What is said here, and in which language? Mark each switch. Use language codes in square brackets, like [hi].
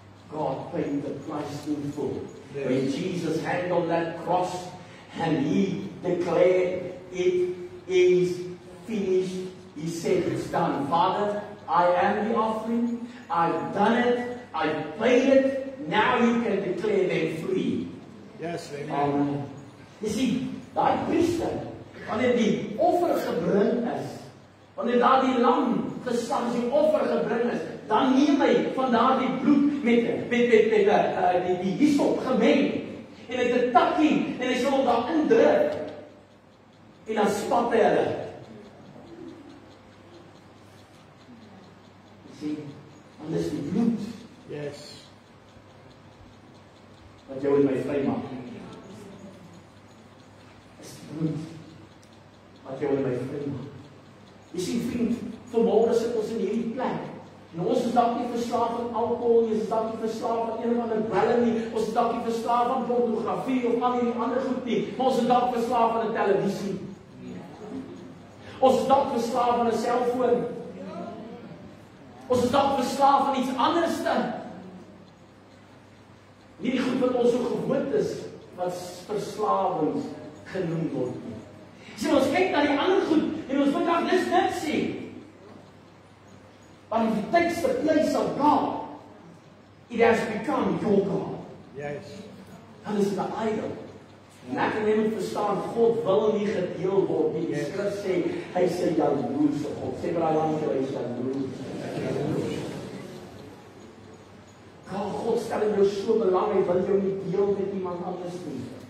[en] God paid the price in full. When Jesus hanged on that cross and he declared, it is finished. He said, it's done. Father, I am the offering. I've done it. I've paid it. Now you can declare them free. Yes, amen. You see, [af] daai priester, wanneer die offer gebring is, wanneer daar die lam geslag is, die offer gebring is, dan neem hy van daardie bloed met die hyssop gemeng, en hy het 'n takkie, en hy sal hom daar indruk, en dan spat hy hulle. [en] You see, [af] want dis die bloed. [en] Yes. [af] Wat jou en my vry maak. Is die bloed wat jou en my vry maak. Jy sien, vriend, vanmôre sit ons in hierdie plek. En ons is dalk nie verslaaf aan alkohol nie, ons is dalk nie verslaaf aan een of ander dwelm nie, ons is dalk nie verslaaf aan pornografie of al die ander goed nie, maar ons is dalk verslaaf aan 'n televisie. Ons is dalk verslaaf aan 'n selfoon. Ons is dalk verslaaf aan iets anderste. Nie die goed wat ons so gewoond is, wat verslawings genoem word nie. Sien, ons kyk na die ander goed, en ons moet dis net sê. [en] But if it takes the place of God, it has become your God. Yes. [af] Dan is dit 'n idol. En ek en jy moet verstaan, God wil nie gedeel word nie. Die Skrif sê, hy sê jaloers op God. Sê maar langs jou, hy is jaloers. God stel in jou so belang, hy wil jou nie deel met iemand anders nie.